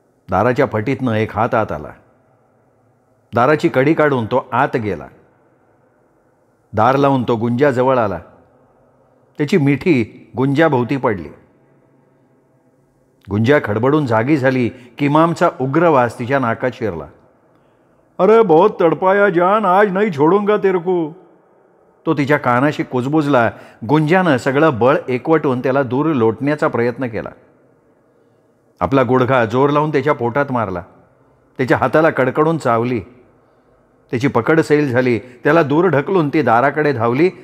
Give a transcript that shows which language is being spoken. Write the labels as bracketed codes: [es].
[mr] दाराच्या फटीतनं एक हात आत आला. दाराची कडी काढून तो आत गेला. दार लावून तो गुंजाजवळ आला. त्याची मिठी गुंजाभोवती पडली. गुंजा खडबडून जागी झाली. किमामचा उग्र वास तिच्या नाकात शिरला. [hi] अरे बहुत तडपाया जान, आज नहीं छोडूंगा तेरे को. [mr] तो तिच्या कानाशी कुजबुजला. गुंजानं सगळं बळ एकवटून त्याला दूर लोटण्याचा प्रयत्न केला. आपला गुडघा जोर लावून त्याच्या पोटात मारला. त्याच्या हाताला कडकडून चावली. त्याची पकड सैल झाली. त्याला दूर ढकलून ती दाराकडे धावली.